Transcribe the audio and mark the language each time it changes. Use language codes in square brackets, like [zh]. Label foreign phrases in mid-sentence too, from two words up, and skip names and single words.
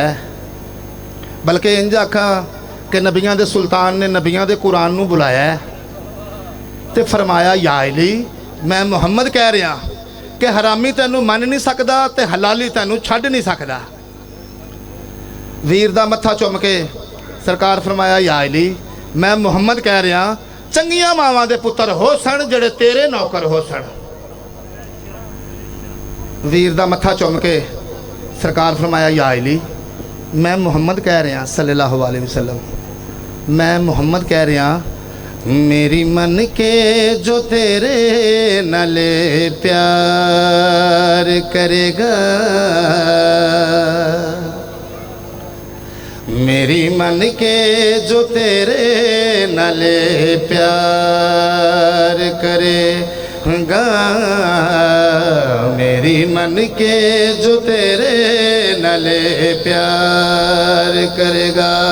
[pa] ਹੈ ਬਲਕਿ ਇੰਜ ਆਖਾ ਕਿ ਨਬੀਆਂ ਦੇ ਸੁਲਤਾਨ ਨੇ ਨਬੀਆਂ ਦੇ ਕੁਰਾਨ ਨੂੰ ਬੁਲਾਇਆ ਹੈ ਤੇ ਫ਼ਰਮਾਇਆ ਯਾ ਅਲੀ ਮੈਂ ਮੁਹੰਮਦ ਕਹਿ ਰਿਹਾ ਕਿ ਹਰਾਮੀ ਤੈਨੂੰ ਮੰਨ ਨਹੀਂ ਸਕਤਾ ਤੇ ਹਲਾਲੀ ਤੈਨੂੰ ਛੱਡ ਨਹੀਂ ਸਕਤਾ ਵੀਰ ਦਾ ਮੱਥਾ ਚੁੰਮ ਕੇ ਸਰਕਾਰ ਫ਼ਰਮਾਇਆ ਯਾ ਅਲੀ ਮੈਂ ਮੁਹੰਮਦ ਕਹਿ ਰਿਹਾ ਚੰਗੀਆਂ ਮਾਵਾਂ ਦੇ ਪੁੱਤਰ ਹੋ ਸਨ ਜਿਹੜੇ ਤੇਰੇ ਨੌਕਰ ਹੋ ਸਨ ਵੀਰ ਦਾ ਮੱਥਾ ਚੁੰਮ ਕੇ ਸਰਕਾਰ ਫ਼ਰਮਾਇਆ ਯਾ ਅਲੀ ਮੈਂ ਮੁਹੰਮਦ ਕਹਿ ਰਿਹਾ [ar] صلى الله عليه وسلم [pa] ਮੈਂ ਮੁਹੰਮਦ ਕਹਿ ਰਿਹਾ ਮੇਰੀ ਮੰਨ ਕੇ ਜੋ ਤੇਰੇ ਨਾਲੇ ਪਿਆਰ ਕਰੇਗਾ ਮੇਰੀ ਮੰਨ ਕੇ ਜੋ ਤੇਰੇ ਨਾਲੇ ਪਿਆਰ ਕਰੇਗਾ ਮੇਰੀ ਮੰਨ ਕੇ ਜੋ ਤੇਰੇ ਨਾਲੇ ਪਿਆਰ ਕਰੇਗਾ